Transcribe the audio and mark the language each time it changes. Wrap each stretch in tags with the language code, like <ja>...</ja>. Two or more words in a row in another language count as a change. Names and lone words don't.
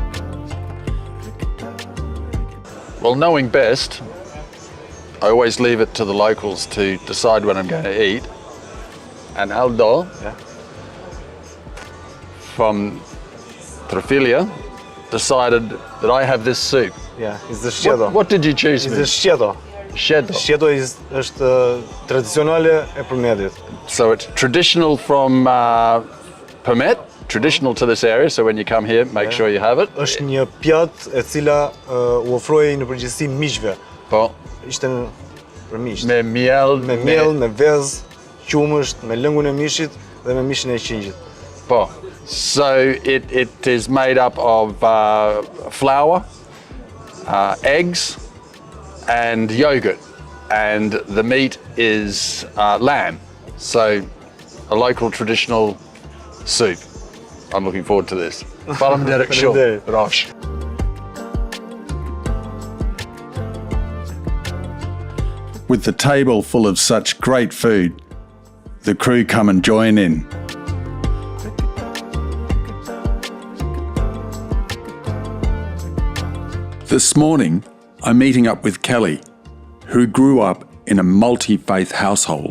<en>Well, knowing best, I always leave it to the locals to decide what I'm going to eat. And Aldo, from Trafilja, decided that I have this soup. Yeah, it's the shchedo. What did you choose? It's the shchedo. Shchedo.</en> <sq>Shchedo është tradicionale e Përmetit.</sq> <en>So it's traditional from Permet, traditional to this area, so when you come here, make sure you have it.</en> <sq>Është një pjatë e cila u ofroi në përgjithësi miqve. Po. Ishte për miq. Me miel, me miell, me vezë, qumësht, me lëngun e mishit dhe me mishin e qingjit. Po.</sq> <en>So it is made up of flour, eggs, and yogurt, and the meat is lamb. So a local traditional soup. I'm looking forward to this.</en> <sq>Faleminderit shumë. Rosh.</sq> <en>With the table full of such great food, the crew come and join in. This morning, I'm meeting up with Kelly, who grew up in a multi-faith household.</en>